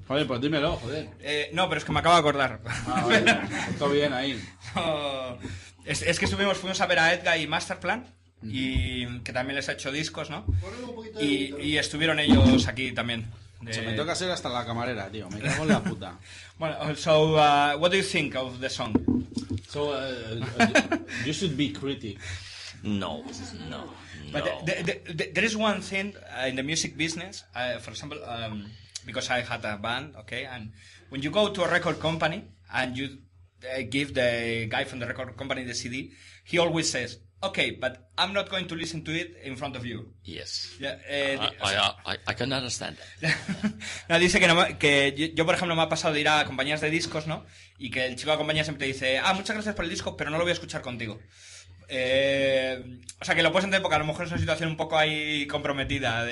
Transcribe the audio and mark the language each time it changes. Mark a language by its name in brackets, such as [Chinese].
[Spanish] Joder, pues dímelo, joder. No, pero es que me acabo de acordar. Ah, vale, todo bien ahí. No, es que fuimos a ver a Edgar y Masterplan, y que también les ha hecho discos, ¿no? Y estuvieron ellos aquí también. Se me toca ser hasta la camarera, tío. Me cago en la puta. [English] Bueno, so, what do you think of the song? So, you should be critic. No. But there is one thing in the music business, for example, because I had a band, okay, and when you go to a record company and you give the guy from the record company the CD, he always says, okay, but I'm not going to listen to it in front of you. Yes. Yeah, I can understand that. [Spanish] No, dice que yo, por ejemplo, me ha pasado de ir a compañías de discos, ¿no? Y que el chico de la compañía siempre te dice, muchas gracias por el disco, pero no lo voy a escuchar contigo. O sea, que lo puedes entender porque a lo mejor es una situación un poco ahí comprometida.